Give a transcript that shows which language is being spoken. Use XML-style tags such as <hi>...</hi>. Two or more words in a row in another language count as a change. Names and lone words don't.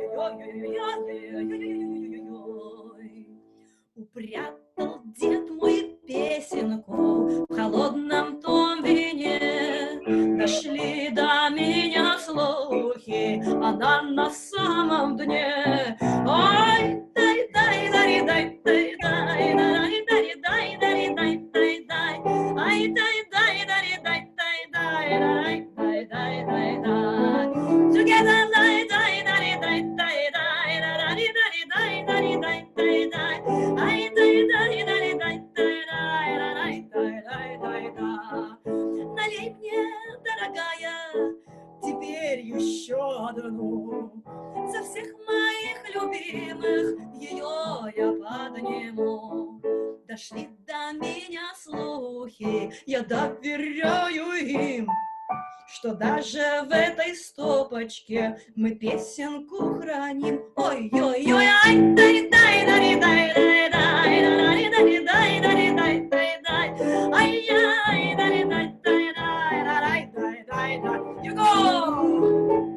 <ru>Упрятал дед мой песенку в холодном том вине. Дошли до меня слухи, она на самом дне. Ой, дай, дай, дай, дай, дай, дай, дай, дай, дай, дай, дай, дай, дай, ай, дай, дай, дай, дай, дай, дай, дай, дай, дай, дай. Together, дай, дай, дай, дай, дай, дай, дай, дай, дай, дай, дай, дай, дай, ай, дай, дай, дай, дай, дай, дай, дай, дай, дай, дай. Налей мне, дорогая, теперь еще одну. За всех моих любимых ее я подниму. Дошли до меня слухи, я доверяю им, что даже в этой стопочке мы песенку храним. Ой-ой-ой, ай, дай, дай, дай, дай, дай, дай, дай, дай, дай, дай, дай, дай, дай, ай, ай, дай, дай, дай, дай, дай, дай, дай.</ru> <en>You go!</en>